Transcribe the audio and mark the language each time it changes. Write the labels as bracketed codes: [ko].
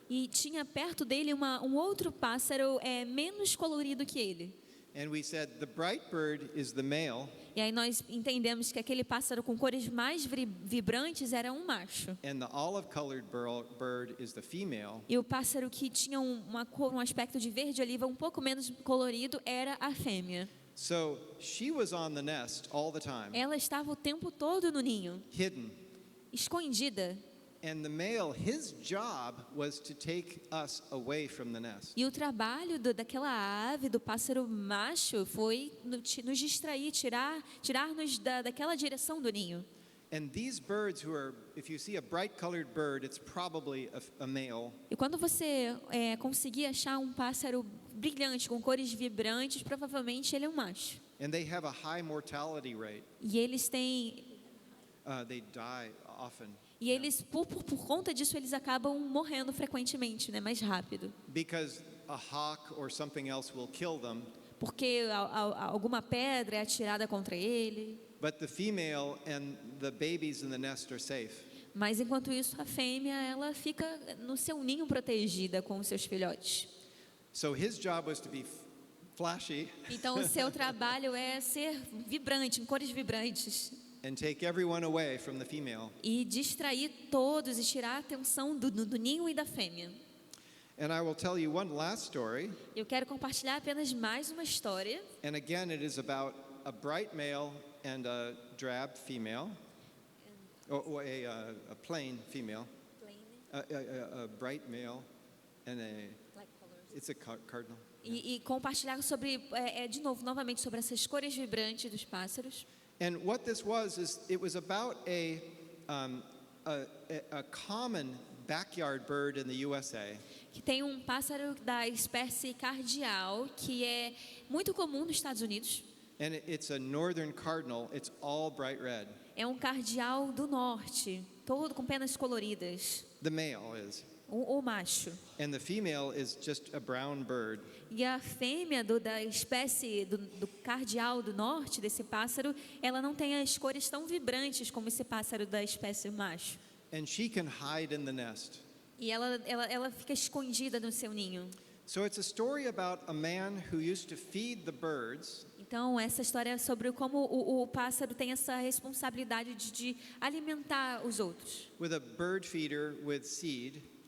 [pt] e tinha perto dele um outro pássaro menos colorido que ele. [en] And we said, the bright bird is the male, [pt] E aí nós entendemos que aquele pássaro com cores mais vibrantes era um macho. [en] and the olive-colored bird is the female. [pt] E o pássaro que tinha uma cor, um aspecto de verde oliva um pouco menos colorido era a fêmea. [en] So she was on the nest all the time, [pt] Ela estava o tempo todo no ninho, [en] hidden. [pt] escondida. [en] And the male, his job was to take us away from the nest. [pt] E o trabalho daquela ave, do pássaro macho, foi nos distrair, tirar-nos daquela direção do ninho. [en] And these birds if you see a bright colored bird, it's probably a male. [pt] E quando você conseguir achar um pássaro brilhante, com cores vibrantes, provavelmente ele é um macho. [en] And they have a high mortality rate. [pt] E eles têm... [en] They die often. [pt] E eles, por conta disso, eles acabam morrendo frequentemente, né, mais rápido. [en] Because a hawk or something else will kill them. [pt] Porque alguma pedra é atirada contra ele. [en] But the female and the babies in the nest are safe. [pt] Mas enquanto isso, a fêmea, ela fica no seu ninho protegida com os seus filhotes. [en] So his job was to be flashy [pt] Então o seu trabalho é ser vibrante, em cores vibrantes. [en] and take everyone away from the female. [pt] e distrair todos e tirar a atenção do ninho e da fêmea. [en] And I will tell you one last story. [pt] Eu quero compartilhar apenas mais uma história. [en] And again, it is about a bright male and a drab female, or a plain female, a bright male and it's a cardinal. [pt] E compartilhar sobre, de novo, novamente, sobre essas cores vibrantes dos pássaros. [en] And what this was is it was about a common backyard bird in the USA. [pt] Que tem um pássaro da espécie cardial, que é muito comum nos Estados Unidos. [en] And it's a northern cardinal. It's all bright red. [pt] É um cardial do norte, todo com penas coloridas. [en] The male is. [pt] O macho. [en] And the female is just a brown bird. [pt] E a fêmea da espécie do cardial do norte, desse pássaro, ela não tem as cores tão vibrantes como esse pássaro da espécie macho. [en] And she can hide in the nest. [pt] E ela fica escondida no seu ninho. [en] So it's a story about a man who used to feed the birds. [pt] Então, essa história é sobre como o pássaro tem essa responsabilidade de alimentar os outros. [en] With a bird feeder with seed.